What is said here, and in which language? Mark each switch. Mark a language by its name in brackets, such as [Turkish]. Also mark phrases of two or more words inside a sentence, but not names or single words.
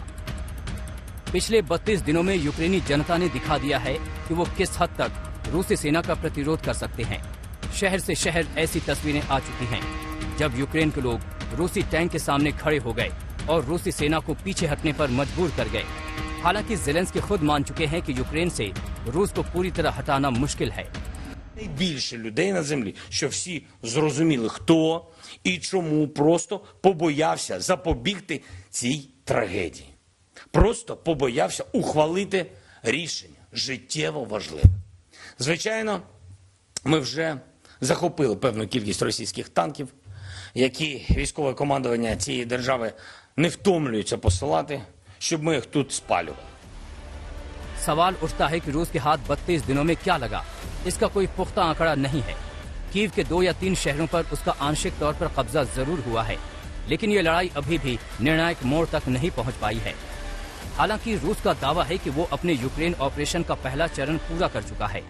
[Hindi] पिछले 32 दिनों में यूक्रेनी जनता ने दिखा दिया है कि वो किस हद तक रूसी सेना का प्रतिरोध कर सकते हैं। शहर से शहर ऐसी तस्वीरें आ चुकी हैं जब यूक्रेन के लोग रूसी टैंक के सामने खड़े हो गए और रूसी सेना को पीछे हटने पर मजबूर कर गए। हालांकि ज़ेलेंस्की खुद मान चुके हैं कि यूक्रेन से रूस को पूरी तरह हटाना मुश्किल है। [Ukrainian] Найбільше людей на землі, що всі зрозуміли, хто і чому, просто побоявся запобігти цій трагедії. Просто побоявся ухвалити рішення життєво важливе. Звичайно, ми вже захопили певну кількість російських танків, які військове командування цієї держави не втомлюється посилати, щоб ми їх тут спалювали. [Hindi] सवाल उठता है कि रूस के हाथ 32 दिनों में क्या लगा। इसका कोई पुख्ता आंकड़ा नहीं है। कीव के 2 या 3 शहरों पर उसका आंशिक तौर पर कब्जा जरूर हुआ है, लेकिन ये लड़ाई अभी भी निर्णायक मोड़ तक नहीं पहुंच पाई है। हालांकि रूस का दावा है कि वो अपने यूक्रेन ऑपरेशन का पहला चरण पूरा कर चुका है।